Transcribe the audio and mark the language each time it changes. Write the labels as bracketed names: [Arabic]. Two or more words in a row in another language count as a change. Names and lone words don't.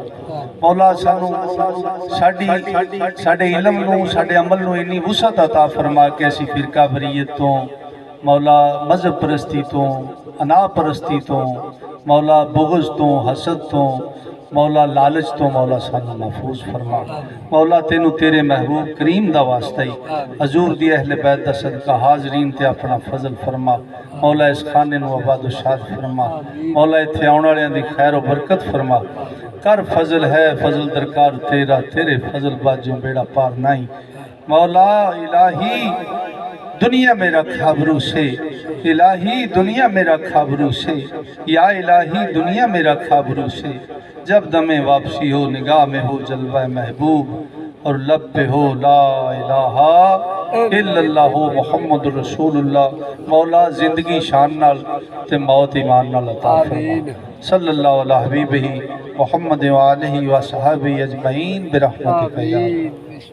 [Punjabi] مولا سانوں ساڈے علم نوں، ساڈے عمل نوں انی وسعت عطا فرما کہ اسیں فرقہ واریت تو، مولا مذہب پرستی تو، انا پرستی تو، مولا بغض تو، حسد تو، مولا لالچ تو مولا سانوں محفوظ فرما. مولا تینوں تیرے محبوب کریم دا واسطہ ہی حضور دی اہل بیت دا صدقہ حاضرین تے اپنا فضل فرما. مولا اس خانے نوں آباد و شاد فرما. مولا ایتھے آؤن والیاں دی خیر و برکت فرما. کر فضل ہے فضل درکار تیرا، تیرے فضل باجوں بیڑا پار نہیں. [Urdu] مولا الٰہی دنیا میں رکھا بھرو سے، الٰہی دنیا میں رکھا بھرو سے، یا الٰہی دنیا میں رکھا بھرو سے. جب دم واپسی ہو نگاہ میں ہو جلوہ محبوب، اور لب پہ ہو [Arabic] لا إله إلا الله محمد رسول الله. [Punjabi] مولا زندگی شان نال تے موت ایمان نال عطا فرما. [Arabic] صلى الله عليه حبيبه محمد و آله و صحبه أجمعين برحمتك يا